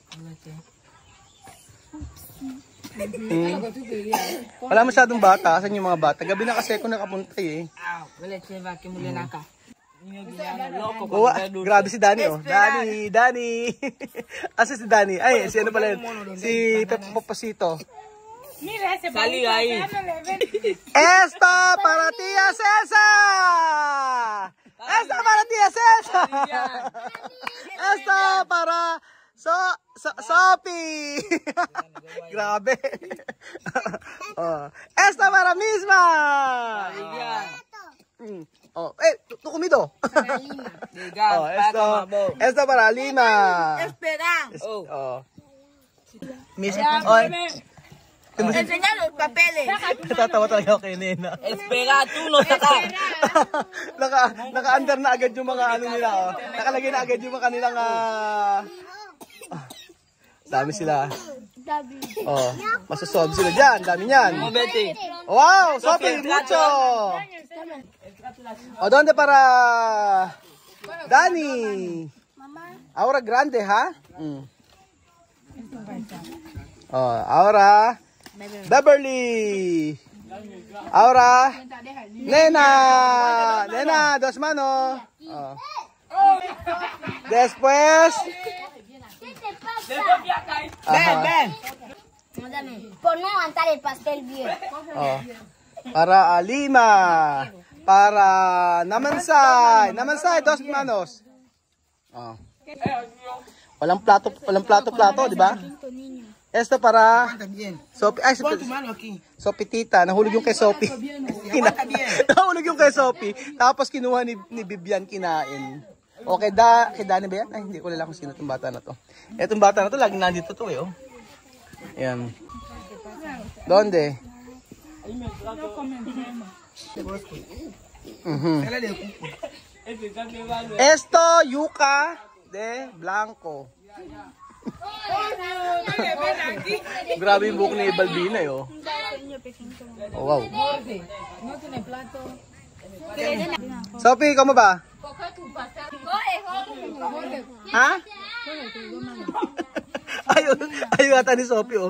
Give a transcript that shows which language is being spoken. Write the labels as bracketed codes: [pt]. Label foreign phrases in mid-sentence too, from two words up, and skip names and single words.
[tl] Wala masyadong bata. Saan yung mga bata? Gabi na kasi ako nakapunta eh. Grabe si Danny, oh. Danny. Asa si Danny? Ay, si ano pala yun? Si Pepo Papasito. [es] Salí ahí. Esta para Tia Celsa. Esta para Tia Celsa. Esta para Sophie. Grabe. Esta para Misma. Oh, tu comido. Esta para Lima. Espera. Misma. Enseñar los papeles. [tl] Natatawa talaga ako kay Nena. [es] Espera, tú no sacas. [tl] Naka-under na agad yung mga ano nila, oh. Nakalagay na agad yung mga kanilang dami sila. Oh, masasolve sila dyan. Dami niyan. [es] Wow, Sophie, mucho. O, donde para Danny? Ahora grande, ha? Oh, ahora Beverly. Ahora, nena, nena, dos manos. Oh. Después, Ven, ven. Por no aguantar el pastel bien. oh. Para Lima, para Namansay, Namansay, dos manos. [tl] Oh. Walang plato, di ba? [es] Esto para Sophie. Ay, Pon tu mano aquí. [tl] Sophie tita, nahulog yung kay Sophie. Nahulog yung kay Sophie. Tapos kinuha ni Bibian kinain. O kay Dani ba yan? Ay, hindi ko nila kung sino itong bata na to. Itong bata na to, laging nandito to eh. Oh. Ayan. [es] Donde? Esto, yuca de blanco. [tl] Grabe yung buhok ni Balbina eh. Oh. Oh, wow. Sophie, ikaw mo ba? Ha? Ayaw ata ni Sophie, oh.